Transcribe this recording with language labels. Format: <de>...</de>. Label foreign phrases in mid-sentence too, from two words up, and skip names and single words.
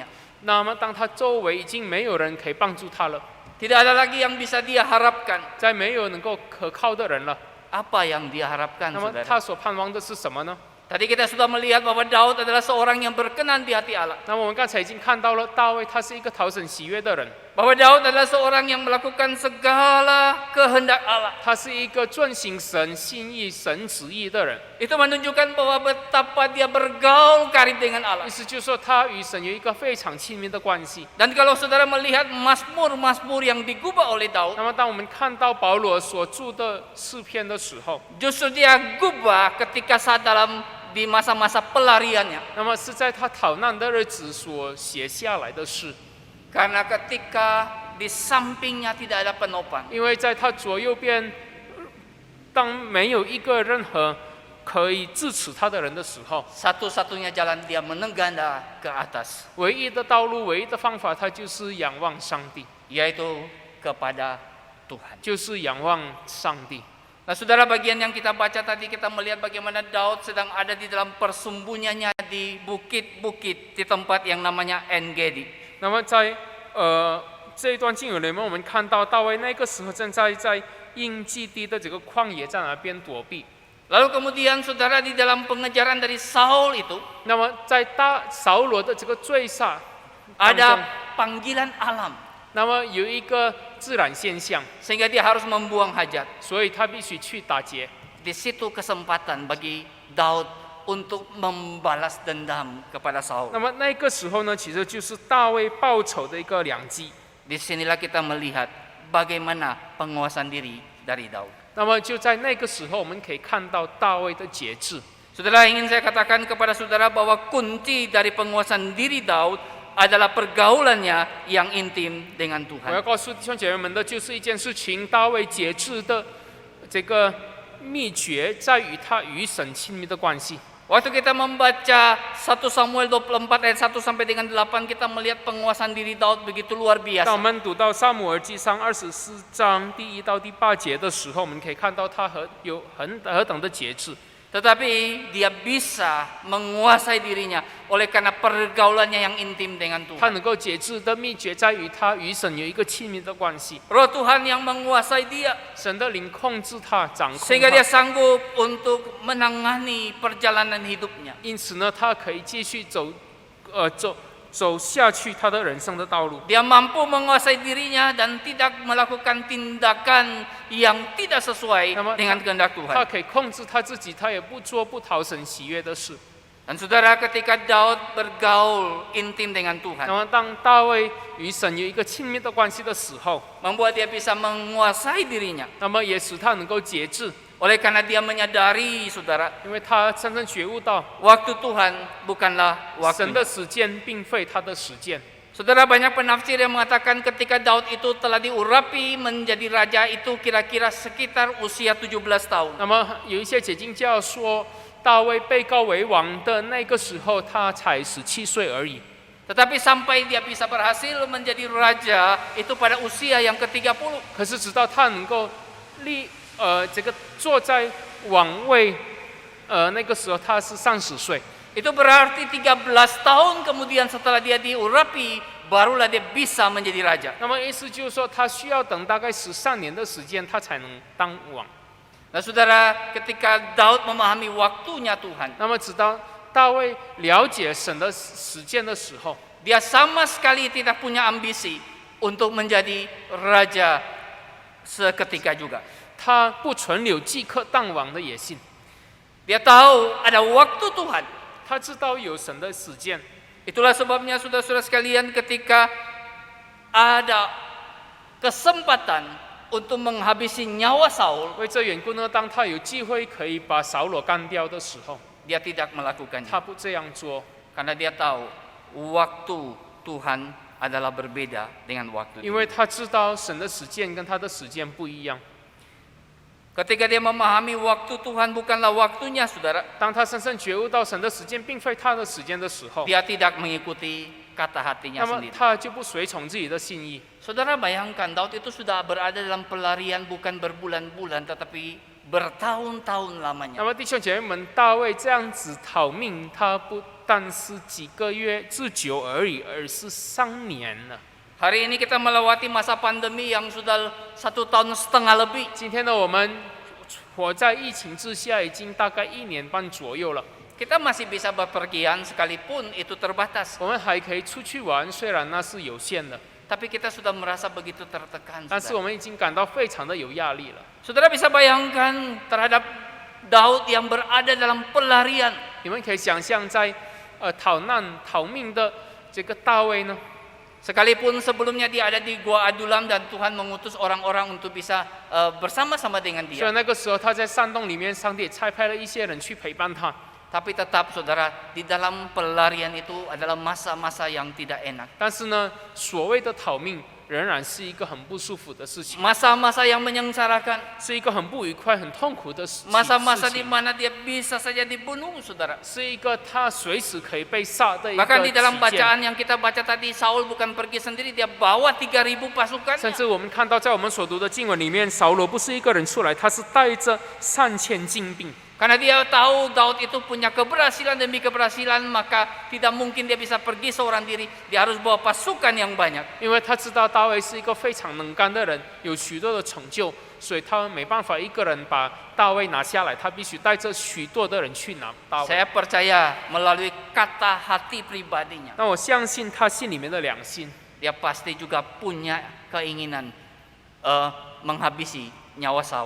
<zh>那么当他周围已经没有人可以帮助他了，</zh> <id>tidak ada lagi yang bisa dia harapkan.</id> <zh>再没有能够可靠的人了，</zh> <id>Apa yang dia harapkan,</id> <zh>那么</zh> <id>saudara?</id> <zh>他所盼望的是什么呢？</zh> <id>Tadi kita sudah melihat bahwa Daud adalah seorang yang berkenan di hati Allah.</id> <zh>那么我们刚才已经看到了大卫，他是一个讨神喜悦的人，</zh> <id>Bahwa Daud adalah seorang yang melakukan segala kehendak Allah.</id> <zh>他是一个遵行神心意、神旨意的人。</zh> <id>Itu menunjukkan bahwa betapa dia bergaul karib dengan Allah.</id> <zh>意思就是说，他与神有一个非常亲密的关系。</zh> <id>Dan kalau saudara melihat mazmur-mazmur yang digubah oleh Daud,</id> <zh>那么，当我们看到保罗所著的诗篇的时候，</zh> <id>justru dia gubah ketika saat di masa-masa pelariannya.</id> <zh>那么是在他逃难的日子所写下来的诗，</zh> <id>Karena ketika di sampingnya tidak ada penopang,</id> <zh>因为在他左右边，当没有一个任何可以支持他的人的时候，</zh> <id>satu-satunya jalan dia menengganda ke atas,</id> <zh>唯一的道路、唯一的方法，他就是仰望上帝，</zh> <id>yaitu kepada Tuhan.</id> <zh>就是仰望上帝。</zh> <id>Nah, saudara, bagian yang kita baca tadi kita melihat bagaimana Daud sedang ada di dalam persembunyiannya di bukit-bukit di tempat yang namanya En-Gedi.</id> <zh>那么在这一段经文里面，我们看到大卫那个时候正在应基地的这个旷野，在那边躲避。</zh> <id>Lalu kemudian saudara di dalam pengejaran dari Saul itu</id> <zh>那么在扫罗的这个追杀当中，</zh> <id>ada panggilan alam</id> <zh>那么有一个自然现象，</zh> <id>sehingga dia harus membuang hajat.</id> <zh>所以他必须去打劫。</zh> <id>Di situ kesempatan bagi Daud untuk membalas dendam kepada Saul.</id> <zh>那么那个时候呢，其实就是大卫报仇的一个良机。</zh> <id>Disinilah kita melihat bagaimana penguasaan diri dari Daud.</id> <zh>那么就在那个时候，我们可以看到大卫的节制。</zh> <id>Saudara, ingin saya katakan kepada saudara bahwa kunci dari penguasaan diri Daud adalah pergaulannya yang intim dengan</id> <zh>我</zh> <id>Tuhan.</id> <zh>要告诉弟兄姐妹们的就是一件事情：大卫节制的这个秘诀在于他与神亲密的关系。</zh> <id>Waktu kita membaca 1 Samuel 24 ayat 1 sampai dengan 8, kita melihat penguasaan diri Daud begitu luar</id> <zh>当我</zh> <id>biasa.</id> <zh>们读到撒母耳记上24章第1到第8节的时候，我们可以看到他有何等的节制。</zh> <id>Tetapi dia bisa menguasai dirinya oleh karena pergaulannya yang intim dengan</id> <zh>他</zh> <id>Tuhan.</id> <zh>能够节制的秘诀在于他与神有一个亲密的关系，</zh> <id>Roh Tuhan yang menguasai dia</id> <zh>神的灵控制他、掌控</zh> <id>sehingga dia</id> <zh>他，</zh> <id>sanggup untuk menangani perjalanan hidupnya.</id> <zh>因此呢，他可以继续走下去他的人生的道路。</zh> <id>Dia mampu menguasai dirinya dan tidak melakukan tindakan yang tidak sesuai Nama- dengan kehendak</id> <zh>他</zh> <id>Tuhan.</id> <zh>可以控制他自己，他也不做不讨神喜悦的事。</zh> <id>Dan saudara, ketika Daud bergaul intim dengan</id> <zh>那</zh> <id>Tuhan,</id> <zh>么，当大卫与神有一个亲密的关系的时候，</zh> <id>membuat dia bisa menguasai dirinya.</id> <zh>那么也使他能够节制，</zh> <id>Oleh karena dia menyadari, saudara,</id> <zh>因为他真正觉悟到</zh> <id>waktu Tuhan bukanlah</id> <zh>神</zh> <id>waktu.</id> <zh>的时间并非他的时间。</zh> <id>Saudara, banyak penafsir yang mengatakan ketika Daud itu telah diurapi menjadi raja itu kira-kira sekitar usia 17 tahun.</id> <zh>那么有一些解经家说，大卫被告为王的那个时候，他才17岁而已。</zh> <id>Tetapi sampai dia bisa berhasil menjadi raja itu pada usia yang ke-30.</id> <zh>可是直到他能够这个坐在王位，那个时候他是30岁。</zh> <id>Itu berarti 13 tahun kemudian setelah dia diurapi, barulah dia bisa menjadi raja.</id> <zh>那么意思就是说，他需要等大概13年的时间，他才能当王。</zh> <id>Nah saudara, ketika Daud memahami waktunya Tuhan,</id> <zh>那么直到大卫了解神的时间的时候，</zh> <id>dia sama sekali tidak punya ambisi untuk menjadi raja seketika juga.</id> <zh>他不存留即刻当王的野心。</zh> <id>Dia tahu ada waktu Tuhan.</id> <zh>他知道有神的时间，</zh> <id>Itulah sebabnya saudara-saudara sekalian, ketika ada kesempatan untuk menghabisi nyawa Saul,</id> <zh>为这缘故呢，当他有机会可以把扫罗干掉的时候，</zh> <id>dia tidak melakukannya.</id> <zh>他不这样做，</zh> <id>Karena dia tahu waktu Tuhan adalah berbeda dengan waktu</id> <zh>因为他知道神的时间跟他的时间不一样。</zh> <id>Ketika dia memahami waktu Tuhan bukanlah waktunya, saudara,</id> <zh>当他深深觉悟到神的时间并非他的时间的时候，</zh> <id>dia tidak mengikuti kata</id> <zh>那</zh> <id>hatinya</id> <zh>么</zh> <id>sendiri.</id> <zh>他就不随从自己的心意。</zh> <id>Saudara bayangkan, Daud itu sudah berada dalam pelarian bukan berbulan-bulan, tetapi bertahun-tahun</id> <zh>那</zh> <id>lamanya.</id> <zh>么弟兄姐妹们，大卫这样子逃命，他不但是几个月之久而已，而是3年了。</zh> <id>Hari ini kita melewati masa pandemi yang sudah 1,5 tahun lebih.</id> <zh>今天呢，我们活在疫情之下，已经大概1年半左右了。</zh> <id>Kita masih bisa bepergian sekalipun itu terbatas.</id> <zh>我们还可以出去玩，虽然那是有限的，</zh> <id>Tapi kita sudah merasa begitu tertekan.</id> <zh>但是</zh> <id>Saudara.</id> <zh>我们已经感到非常的有压力了。</zh> <id>Saudara bisa bayangkan terhadap Daud yang berada dalam pelarian.</id> <zh>你们可以想象在逃难逃命的这个大卫呢，</zh> <id>Sekalipun sebelumnya dia ada di Gua Adulam dan Tuhan mengutus orang-orang untuk bisa bersama-sama dengan</id> <zh>虽</zh> <id>dia.</id> <zh>然那个时候他在山洞里面，上帝也差派了一些人去陪伴他，</zh> <id>Tapi tetap saudara, di dalam pelarian itu adalah masa-masa yang tidak enak.</id> <zh>但是呢，所谓的逃命仍然是一个很不舒服的事情，</zh> <id>Masa-masa yang menyengsarakan.</id> <zh>是一个很不愉快、很痛苦的事</zh> <id>Masa-masa di</id> <zh>情，</zh> <id>mana dia bisa saja dibunuh, saudara.</id> <zh>是一个他随时可以被杀的一个</zh> <id>Bahkan di dalam</id> <zh>期间。</zh> <id>bacaan yang kita baca tadi, Saul bukan pergi sendiri, dia bawa 3.000</id> <zh>甚</zh> <id>pasukannya.</id> <zh>至我们看到，在我们所读的经文里面，扫罗不是一个人出来，他是带着3000精兵。</zh> <id>Karena dia tahu Daud itu punya keberhasilan demi keberhasilan, maka tidak mungkin dia bisa pergi seorang diri. Dia harus bawa pasukan yang banyak.</id> <zh>因为他知道大卫是一个非常能干的人，有许多的成就，所以他没办法一个人把大卫拿下来，他必须带着许多的人去拿大卫。</zh> <id>Saya percaya melalui kata hati pribadinya,</id> <zh>那我相信他心里面的良心，</zh> <id>dia pasti juga punya keinginan menghabisi nyawa Saul.</id>